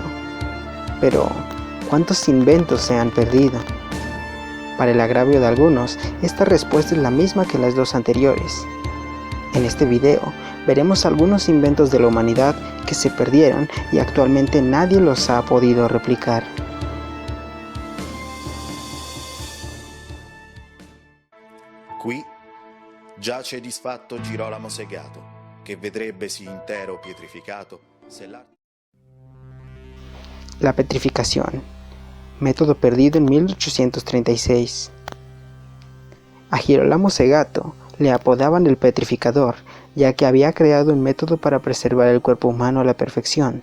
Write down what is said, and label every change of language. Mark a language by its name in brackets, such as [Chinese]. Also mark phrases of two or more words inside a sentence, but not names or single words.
[Spanish] Pero, ¿cuántos inventos se han perdido? Para el agravio de algunos, esta respuesta es la misma que las dos anteriores. En este video, veremos algunos inventos de la humanidad que se perdieron y actualmente nadie los ha podido replicar. [Italian] Qui giace disfatto Girolamo Segato, che vedrebbesi intero pietrificato se la... [Spanish] La petrificación. Método perdido en 1836. A Girolamo Segato le apodaban el petrificador, ya que había creado un método para preservar el cuerpo humano a la perfección.